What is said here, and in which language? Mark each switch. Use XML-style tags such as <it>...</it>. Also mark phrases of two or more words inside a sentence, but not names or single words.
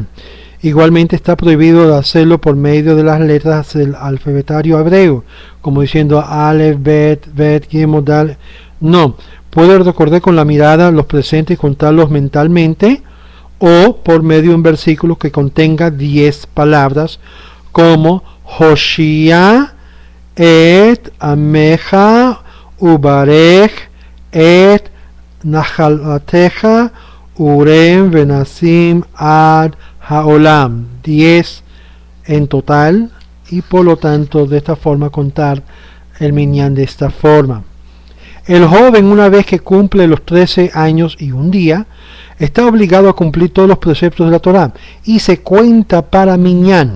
<es>Igualmente está prohibido hacerlo por medio de las letras del alfabetario hebreo, como diciendo</es> <he>אלף, בית, גימל,</he> <es>Dal. No, puede recordar con la mirada los presentes y contarlos mentalmente, o por medio de un versículo que contenga 10 palabras, como</es> <he>הושיעה את עמך וברך את נחלתך ורעם ונשאם עד העולם,</he> <es>10 en total, y por lo tanto de esta forma contar el minyan de esta forma. El joven, una vez que cumple los 13 años y un día, está obligado a cumplir todos los preceptos de la Torá y se cuenta para minyan.</es>